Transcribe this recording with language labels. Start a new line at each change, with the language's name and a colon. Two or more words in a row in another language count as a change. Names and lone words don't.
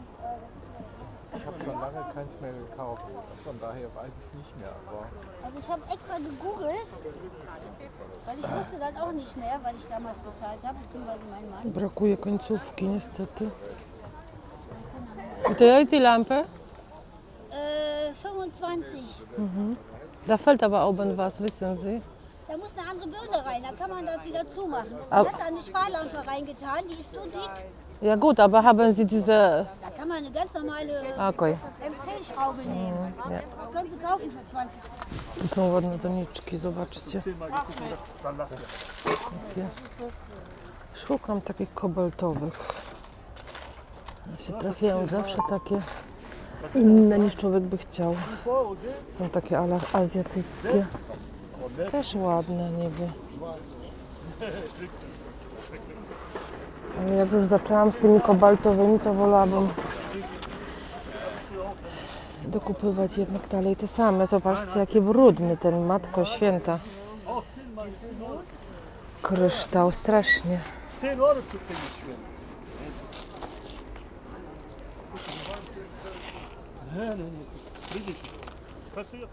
German: Ich habe schon lange keins mehr gekauft. Von daher weiß ich es nicht mehr. Aber Also ich habe extra gegoogelt, weil ich wusste dann auch nicht mehr, was ich damals bezahlt habe, beziehungsweise mein Mann.
Polish: Brakuje końcówki niestety. To jest
German: die Lampe?
Polish: 25.
German: Da fällt aber oben was, wissen Sie? Da muss eine andere Birne rein, da kann man das wieder zumachen. Ich Au. habe da eine Sparlampe reingetan, die ist so dick, Ja gut, aber haben Sie diese... da kann man eine ganz normale Okej. MC-Schraube nehmen. Ja. Das können Sie kaufen für 20 Cent.
Polish: Tu są ładne doniczki, zobaczcie. Takie. Szukam takich kobaltowych. Ja się trafiają zawsze takie inne niż człowiek by chciał. Są takie ale azjatyckie. Też ładne niby. Ale jak już zaczęłam z tymi kobaltowymi, to wolałabym dokupywać jednak dalej te same. Zobaczcie, jaki brudny ten, Matko Święta. Kryształ, strasznie.
German: 10 Euro zu kriegen schön. Passiert.